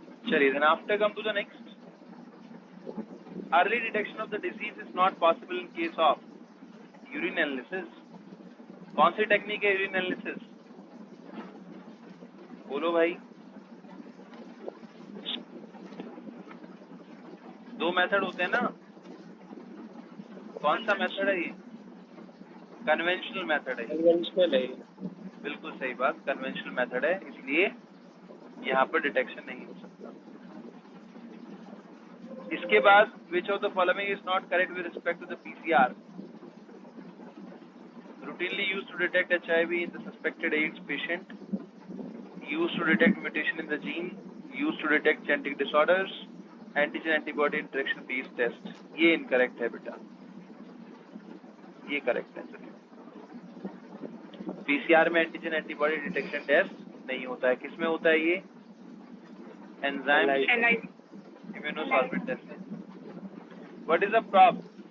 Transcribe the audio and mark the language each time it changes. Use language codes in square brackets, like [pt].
[hi] चलिए, [en] then after come to the next. Early detection of the disease is not possible in case of urine analysis. [hi] कौन सी technique है urine analysis? बोलो भाई। दो method होते हैं ना, कौन सा मेथड है ये? कन्वेंशनल मेथड है। कन्वेंशनल है। बिल्कुल सही बात, कन्वेंशनल मेथड है, इसलिए यहाँ पर डिटेक्शन नहीं हो सकता। इसके बाद [en] which of the following is not correct with respect to the PCR? Routinely used to detect HIV in the suspected AIDS patient, used to detect mutation in the gene, used to detect genetic disorders, antigen antibody interaction based test। [hi] ये incorrect है बेटा, ये correct है। PCR में antigen antibody detection test नहीं होता है, किसमें होता है ये? [en] Enzyme immunosolvent test. What is the prop?